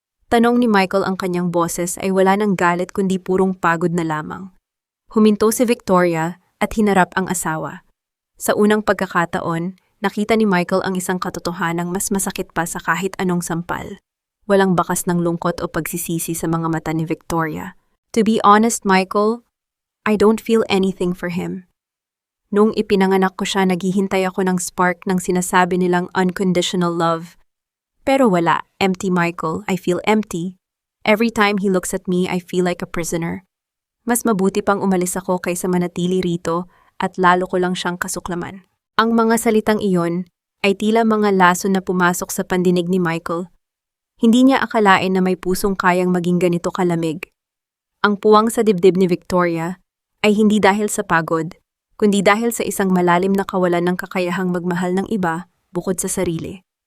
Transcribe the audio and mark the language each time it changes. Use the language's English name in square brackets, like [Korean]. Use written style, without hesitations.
[Filipino] Tanong ni Michael, ang kanyang boses ay wala ng galit kundi purong pagod na lamang. Huminto si Victoria at hinarap ang asawa. Sa unang pagkakataon, nakita ni Michael ang isang katotohanang mas masakit pa sa kahit anong sampal. Walang bakas ng lungkot o pagsisisi sa mga mata ni Victoria. [English] To be honest, Michael, I don't feel anything for him. [Filipino] Nung ipinanganak ko siya, naghihintay ako ng spark ng sinasabi nilang [English] unconditional love. [Filipino] Pero wala. [English] Empty, Michael. I feel empty. Every time he looks at me, I feel like a prisoner. [Filipino] Mas mabuti pang umalis ako kaysa manatili rito at lalo ko lang siyang kasuklaman. Ang mga salitang iyon ay tila mga lason na pumasok sa pandinig ni Michael. Hindi niya akalain na may pusong kayang maging ganito kalamig. Ang puwang sa dibdib ni Victoria ay hindi dahil sa pagod, kundi dahil sa isang malalim na kawalan ng kakayahang magmahal ng iba bukod sa sarili.